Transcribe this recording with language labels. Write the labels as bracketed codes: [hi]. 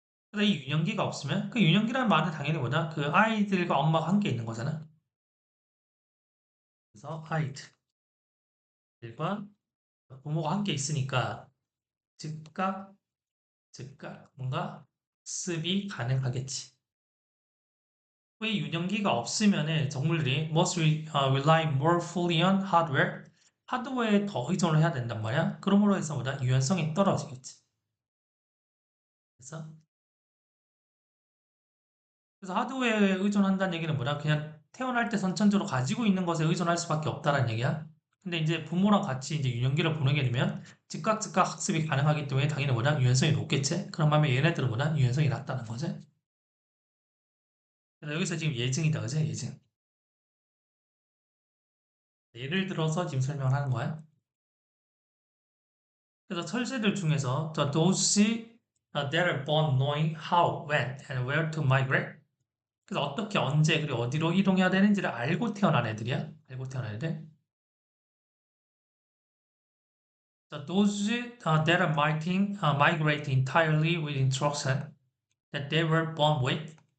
[ko] 그래서 이 유년기가 없으면 그 유년기라는 말은 당연히 그 아이들과 엄마가 함께 있는 거잖아. 그래서 아이들과 부모가 함께 있으니까 즉각 뭔가 학습이 가능하겠지. 이 유년기가 없으면은 동물들이 [en] rely more fully on hardware. [ko] 하드웨어에 더 의존을 해야 된단 말이야. 그러므로 해서 유연성이 떨어지겠지. 그래서 하드웨어에 의존한다는 얘기는 그냥 태어날 때 선천적으로 가지고 있는 것에 의존할 수밖에 없다는 얘기야. 근데 이제 부모랑 같이 이제 유년기를 보내게 되면 즉각 학습이 가능하기 때문에 당연히 유연성이 높겠지. 그런 반면 얘네들은 유연성이 낮다는 거지. 그래서 여기서 지금 예증이다, 그지? 예증. 예를 들어서 지금 설명을 하는 거야. 그래서 철새들 중에서 [en] those that are born knowing how, when, and where to migrate. [ko] 그래서 어떻게, 언제, 그리고 어디로 이동해야 되는지를 알고 태어난 애들이야. 알고 태어난 애들. [en] those that are migrate entirely with instruction that they were born with.